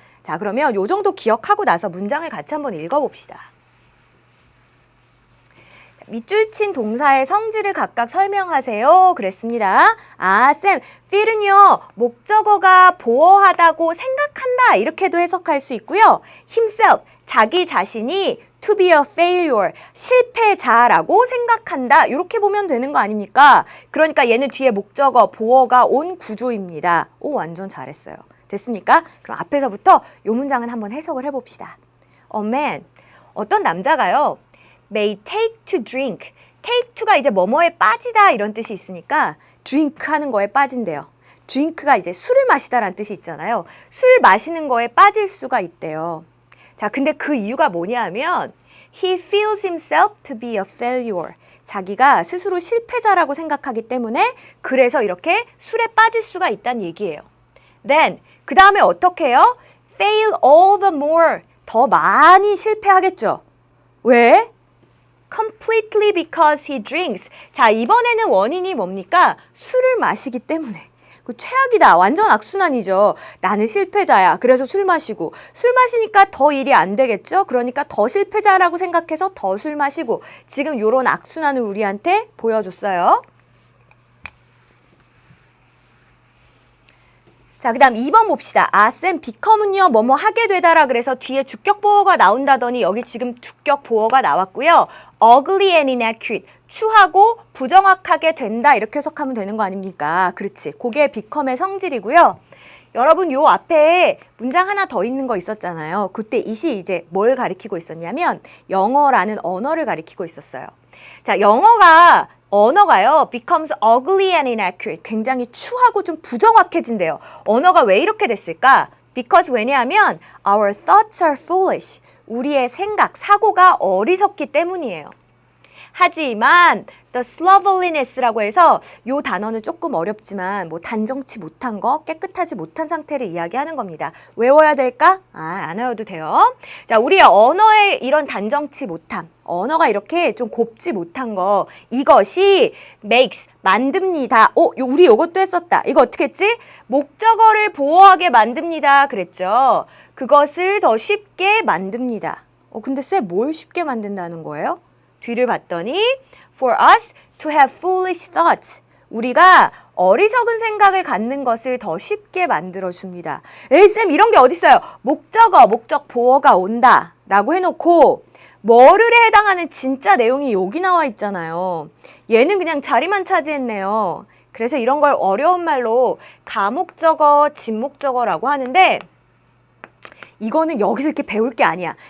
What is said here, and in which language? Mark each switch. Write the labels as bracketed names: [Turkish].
[Korean] 자, 그러면 요 정도 기억하고 나서 문장을 같이 한번 읽어봅시다. 밑줄 친 동사의 성질을 각각 설명하세요. 그랬습니다. 아, 쌤, feel은요, 목적어가 보호하다고 생각한다. 이렇게도 해석할 수 있고요. himself, 자기 자신이 [English] to be a failure, [Korean] 실패자라고 생각한다. 이렇게 보면 되는 거 아닙니까? 그러니까 얘는 뒤에 목적어, 보어가 온 구조입니다. 오, 완전 잘했어요. 됐습니까? 그럼 앞에서부터 이 문장은 한번 해석을 해봅시다. A man, 어떤 남자가요. [English] may take to drink. [Korean] take to가 이제 뭐뭐에 빠지다 이런 뜻이 있으니까 drink 하는 거에 빠진대요. drink가 이제 술을 마시다라는 뜻이 있잖아요. 술 마시는 거에 빠질 수가 있대요. 자, 근데 그 이유가 뭐냐면 [English] he feels himself to be a failure. [Korean] 자기가 스스로 실패자라고 생각하기 때문에 그래서 이렇게 술에 빠질 수가 있다는 얘기예요. then 그 다음에 어떻게 해요? [English] fail all the more. [Korean] 더 많이 실패하겠죠. 왜? [English] completely because he drinks. [Korean] 자, 이번에는 원인이 뭡니까? 술을 마시기 때문에. 그 최악이다. 완전 악순환이죠. 나는 실패자야. 그래서 술 마시고. 술 마시니까 더 일이 안 되겠죠? 그러니까 더 실패자라고 생각해서 더 술 마시고. 지금 이런 악순환을 우리한테 보여줬어요. 자, 그 다음 2번 봅시다. 아, 쌤, become은요, 뭐뭐 하게 되다라 그래서 뒤에 주격 보어가 나온다더니 여기 지금 주격 보어가 나왔고요. [English] ugly and inaccurate, [Korean] 추하고 부정확하게 된다 이렇게 해석하면 되는 거 아닙니까? 그렇지. 그게 become의 성질이고요. 여러분 요 앞에 문장 하나 더 있는 거 있었잖아요. 그때 이시 이제 뭘 가리키고 있었냐면 영어라는 언어를 가리키고 있었어요. 자, 언어가요, [English] becomes ugly and inaccurate. [Korean] 굉장히 추하고 좀 부정확해진대요. 언어가 왜 이렇게 됐을까? [English] Because [Korean] 왜냐하면 [English] our thoughts are foolish. [Korean] 우리의 생각, 사고가 어리석기 때문이에요. 하지만 the slovenliness라고 해서 요 단어는 조금 어렵지만 뭐 단정치 못한 거, 깨끗하지 못한 상태를 이야기하는 겁니다. 외워야 될까? 안 외워도 돼요. 자, 우리의 언어의 이런 단정치 못함, 언어가 이렇게 좀 곱지 못한 거, 이것이 makes, 만듭니다. 우리 요것도 했었다. 이거 어떻게 했지? 목적어를 보호하게 만듭니다. 그랬죠. 그것을 더 쉽게 만듭니다. 근데 쌤 뭘 쉽게 만든다는 거예요? 뒤를 봤더니 [English] for us to have foolish thoughts. [Korean] 우리가 어리석은 생각을 갖는 것을 더 쉽게 만들어줍니다. 에이 쌤 이런 게 어딨어요? 목적어, 목적 보어가 온다 라고 해놓고 뭐를에 해당하는 진짜 내용이 여기 나와 있잖아요. 얘는 그냥 자리만 차지했네요. 그래서 이런 걸 어려운 말로 가목적어, 진목적어라고 하는데 이거는 여기서 이렇게 배울 게 아니야.